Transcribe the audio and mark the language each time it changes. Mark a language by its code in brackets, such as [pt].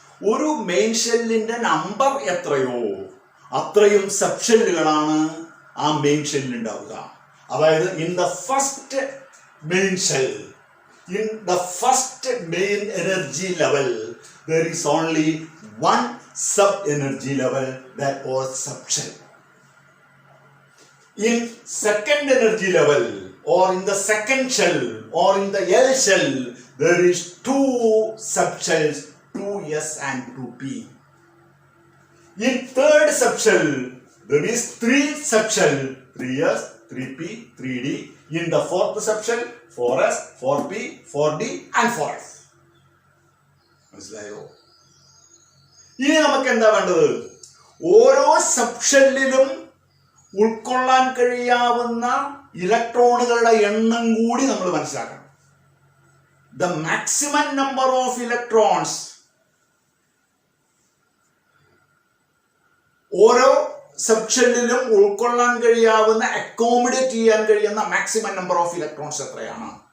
[ml] ഒരു മെയിൻ ഷെല്ലിന്റെ നമ്പർ എത്രയോ അത്രയും സബ് ഷെല്ലുകളാണ് ആ മെയിൻ ഷെല്ലിൽ ഉണ്ടാവുക. അതായത് [en] In the first main shell, in the first main energy level, there is only one sub energy level, that was sub shell. In second energy level, or in the second shell, or in the L shell, there is 2 sub shells, 2s and 2p. In third sub shell, there is 3 sub shell, 3s 3p 3d. In the fourth sub shell, 4s 4p 4d and 4f. [ml] മനസ്സിലായോ? ഇനി നമുക്ക് എന്താ വേണ്ടത്? ഓരോ sub ഷെല്ലിലും ഉൾക്കൊള്ളാൻ കഴിയാവുന്ന ഇലക്ട്രോണുകളുടെ എണ്ണം കൂടി നമ്മൾ മനസ്സിലാക്കണം. [en] the maximum number of electrons, [ml] ഓരോ സബ് ഷെല്ലിലും ഉൾക്കൊള്ളാൻ കഴിയാവുന്ന, അക്കോമഡേറ്റ് ചെയ്യാൻ കഴിയുന്ന മാക്സിമം നമ്പർ ഓഫ് ഇലക്ട്രോൺസ് എത്രയാണ്?